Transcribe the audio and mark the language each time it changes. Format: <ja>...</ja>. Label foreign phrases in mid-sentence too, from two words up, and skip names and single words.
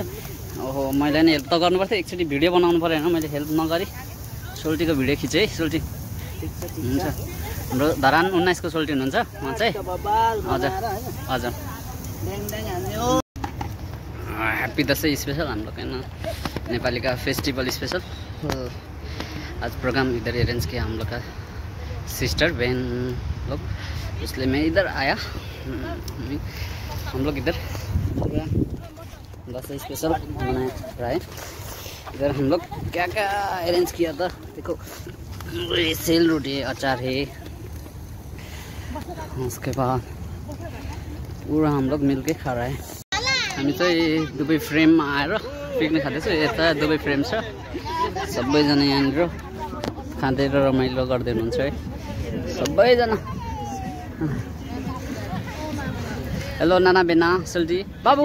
<ne>ओहो मैले नि हेल्प त गर्नुपर्छ, एकचोटि भिडियो बनाउनु पऱ्यो होइन, मैले हेल्प नगरी सोल्टीको भिडियो खिचेँ है। सोल्टी हुन्छ, हाम्रो धरान 19 को सोल्टी हुनुहुन्छ उहाँ चाहिँ। हजुर हजुर</ne> <hi>ह्याप्पी दसैँ स्पेसल हाम्रो कहना नेपाली का</hi> <en>festival special.</en> <hi>आज प्रोग्राम इधर अरेंज किया हम लोग का सिस्टर बहन लोग, इसलिए मैं इधर आया। हम लोग इधर दसैँ स्पेशल बनाया रहा है। इधर हम लोग क्या क्या अरेंज किया था देखो, सेल रोटी है, अचार है, उसके बाद पूरा हम लोग मिल के खा रहा है।</hi> <ne>हामी चाहिँ दुबई फ्रेममा आएर पिकनिक खाँदैछु। यता दुबई फ्रेम छ, सबैजना यहाँनिर खाँदै र रमाइलो गर्दै हुनुहुन्छ है सबैजना। हेलो नाना बेना सोल्टी बाबु।</ne>